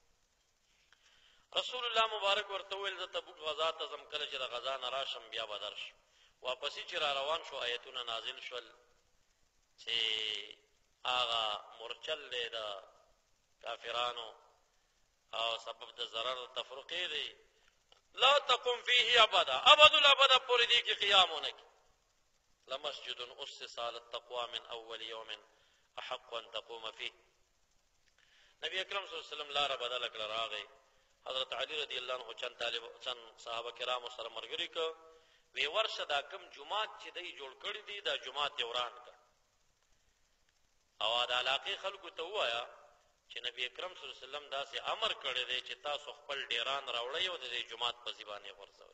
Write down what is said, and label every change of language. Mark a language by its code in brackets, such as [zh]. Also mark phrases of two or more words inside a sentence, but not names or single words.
[ps] رسول الله مبارک ورته وویل زه تبوک غزا ته ځم، کله چې د غزا نه راشم بیا به درشم. واپسې چې را روان شو آیتونه نازل شول چې هغه مورچل دی د کافرانو او سبب د ضرر تفرقې دی، [ar] لا تقم فيه ابدا، [ps] ابد الابد پورې دې کې قیام ونه کړي. [ar] لمسجد اسس على التقوى من اول يوم احق ان تقوم فيه. [ps] نبی اکرم [ar] صلی الله علیه وسلم [ps] لاره بدله کړه، راغی حضرت علی [ar] رضی الله عنه [ps] چند صحابه کرامو سره ملګري کړه، وی ورشه دا کوم جومات چې دی جوړ کړی دی دا جومات یې وران کړه، او د علاقې خلکو ته ووایه چې نبی اکرم [ar] صلی الله علیه وسلم [ps] داسې امر کړی دی چې تاسو خپل ډیران راوړئ او د دې جومات په ځای باندې غورځوئ.